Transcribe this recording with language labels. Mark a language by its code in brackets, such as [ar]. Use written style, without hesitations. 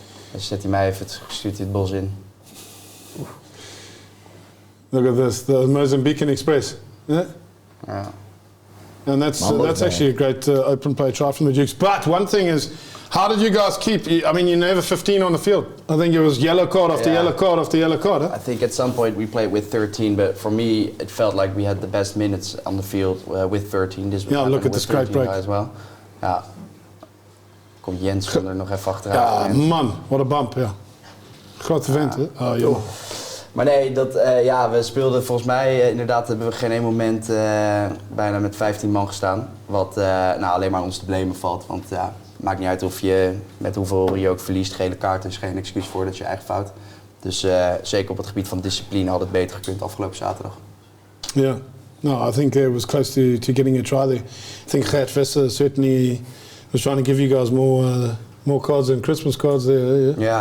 [nl] Dan zet hij mij even, stuurt hij het bos in. [en] Look at this, the Mozambican Express. Yeah? Yeah. And that's actually a great open play try from the Dukes. But one thing is, how did you guys keep? I mean, you're never 15 on the field. I think it was yellow card after yellow card after yellow card. Huh? I think at some point we played with 13, but for me it felt like we had the best minutes on the field with 13. This look at the scrape break as well. [nl] Ja. Komt Jens er nog even Ja, achteraan. [en] man, what a bump, [nl] ja. Grote vent, hè? Oh, joh. Maar nee, we speelden volgens mij, inderdaad hebben we geen één moment bijna met 15 man gestaan. Wat alleen maar ons te blamen valt. Want het maakt niet uit of je met hoeveel je ook verliest. Gele kaart is geen excuus voor, dat is je eigen fout. Dus zeker op het gebied van discipline had het beter gekund afgelopen zaterdag. [en] Yeah, no, I think it was close to getting a try there. I think Gert Visser certainly was trying to give you guys more cards than Christmas cards there.